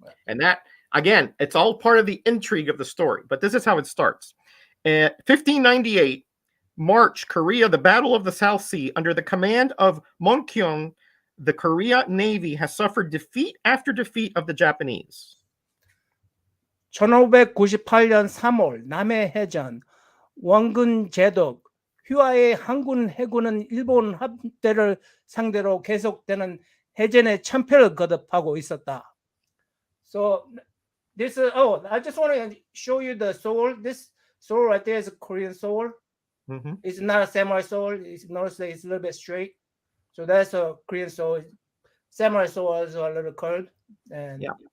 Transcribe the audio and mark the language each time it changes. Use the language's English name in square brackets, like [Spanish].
[English] And that, again, it's all part of the intrigue of the story, but this is how it starts. 1598, March, Korea, the Battle of the South Sea, under the command of Monkyung, the Korea Navy has suffered defeat after defeat of the Japanese. [Korean] 1598년 3월 남해 해전 원군 제독 휘하의 한군 해군은 일본 함대를 상대로 계속되는 해전에 참패를 거듭하고 있었다. [English] So this I just want to show you the sword. This sword right there is a Korean sword. Mm-hmm. It's not a samurai sword. Notice that it's a little bit straight. So that's a Korean sword. Samurai swords are a little curved, and Yeah.